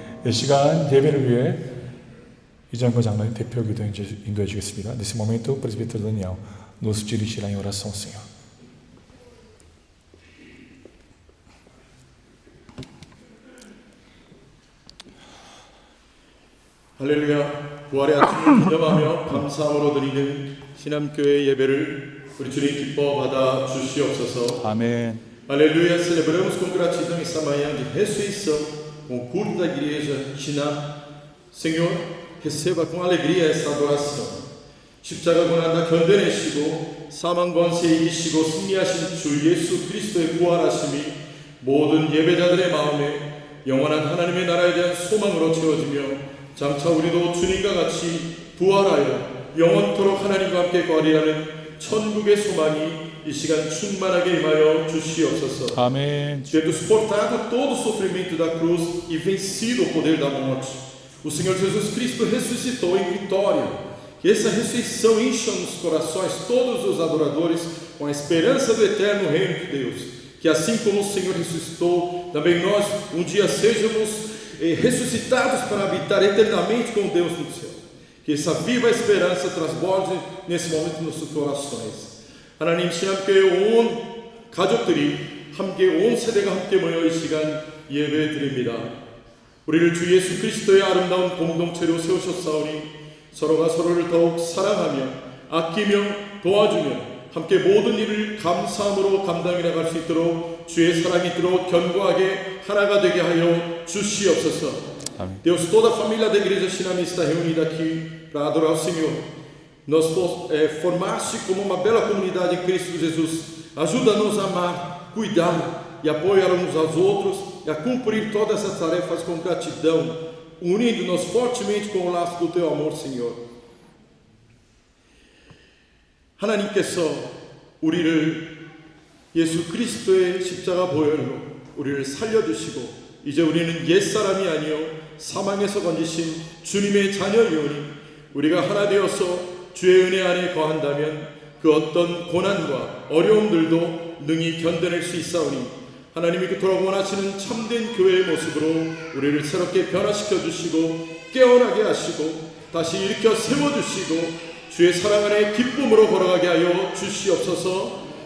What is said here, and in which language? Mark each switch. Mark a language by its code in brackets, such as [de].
[ko] 이 시간 예배를 위해 이장거 장로님 대표 기도 인도해 주겠습니다. [pt] Nesse momento, o presbítero Daniel nos dirigirá em oração, Senhor. [ko] 할렐루야. 부활의 아침을 기념하며 감사함으로 드리는 신암교회 예배를 우리 주님 기뻐 받아 주시옵소서. 아멘. [pt] Aleluia, celebramos com gratidão essa manhã de ressurreição, com o culto da igreja Shinam. Senhor, receba com alegria essa adoração. [ko] 십자가 고난다 견뎌내시고 사망 권세 이기시고 승리하신 주 예수 그리스도의 부활하심이 모든 예배자들의 마음에 영원한 하나님의 나라에 대한 소망으로 채워지며 장차 우리도 주님과 같이 부활하여 영원토록 하나님과 함께 거리라는 천국의 소망이 이 시간 충만하게 임하여 주시옵소서. [pt] Amém. Tendo suportado todo o sofrimento da cruz e vencido o poder da morte, o Senhor Jesus Cristo ressuscitou em vitória. Que essa ressurreição encha nos corações todos os adoradores com a esperança do eterno reino de Deus. Que assim como o Senhor ressuscitou, também nós um dia sejamos ressuscitados para habitar eternamente com Deus no céu. Que essa viva esperança transborde nesse momento nos nossos corações. [ko] 하나님 신함께 온 가족들이 함께 온 세대가 함께 모여 이 시간 예배 드립니다. 우리를 주 예수 그리스도의 아름다운 공동체로 세우셨사오니 서로가 서로를 더욱 사랑하며 아끼며 도와주며 함께 모든 일을 감사함으로 감당해 나갈 수 있도록 주의 사랑이 있도록 견고하게 하나가 되게 하여 주시옵소서. [pt] Amém. Deus, toda a família da igreja Shinami está reunida aqui para adorar o Senhor. Nos formaste como uma bela comunidade em Cristo Jesus. Ajuda-nos a amar, cuidar e apoiar uns aos outros e a cumprir todas essas tarefas com gratidão, unindo-nos fortemente com o laço do teu amor, Senhor. [ko] 하나님께서 우리를 예수 그리스도의 십자가 보혈로 우리를 살려주시고 이제 우리는 옛사람이 아니요 사망에서 건지신 주님의 자녀이오니 우리가 하나 되어서 주의 은혜 안에 거한다면 그 어떤 고난과 어려움들도 능히 견뎌낼 수 있사오니 하나님이 그토록 원하시는 참된 교회의 모습으로 우리를 새롭게 변화시켜 주시고 깨어나게 하시고 다시 일으켜 세워주시고 주의 사랑 안에 기쁨으로 걸어가게 하여 주시옵소서.